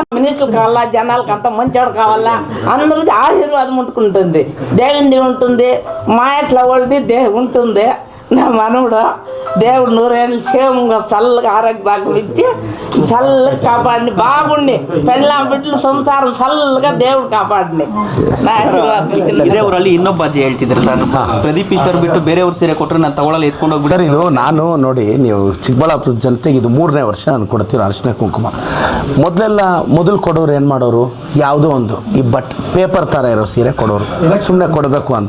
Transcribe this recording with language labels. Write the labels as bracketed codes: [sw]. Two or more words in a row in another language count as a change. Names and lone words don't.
[te] మినిస్టర్ కావాలా, జనాలకి అంతా మంచివాడు కావాలా, అందరికీ ఆశీర్వాదం ఉంటుంది, దేవునిది ఉంటుంది, మా ఎట్లా వాళ్ళది ఉంటుంది. నా మనవుడు దేవుడు 100 ఏళ్ళు క్షేమంగా చల్లగా ఆరోగ్య భాగ్యం ఇచ్చి చల్లగా కాపాడిని, బాగుండి పెళ్ళాం బిడ్డలు సంసారం చల్లగా దేవుడు కాపాడిని. నా [kn] ಬೇರೆಯವರಲ್ಲಿ ಇನ್ನೊಬ್ಬ ಅಜ್ಜಿ ಹೇಳ್ತಿದ್ರು ಸರ್, ಪ್ರದೀಪ್ ಈಶ್ವರ್ ಬಿಟ್ಟು ಬೇರೆಯವ್ರ ಸೀರೆ ಕೊಟ್ಟರೆ ನಾನು ತಗೊಳ್ಳಲ್ಲ, ಎತ್ಕೊಂಡು ಹೋಗಿ ಸರ್. ಇದು ನಾನು ನೋಡಿ, ನೀವು ಚಿಕ್ಕಬಳ್ಳಾಪುರದ ಜನತೆಗೆ ಇದು 3ನೇ ವರ್ಷ ನಾನು ಕೊಡ್ತೀವಿ ಅರಿಶಿನ ಕುಂಕುಮ. ಮೊದಲು ಕೊಡೋರು ಏನು ಮಾಡೋರು, ಯಾವುದೋ ಒಂದು ಈ ಪೇಪರ್ ಥರ ಇರೋ ಸೀರೆ ಕೊಡೋರು, ಸುಮ್ಮನೆ ಕೊಡಬೇಕು ಅಂತ.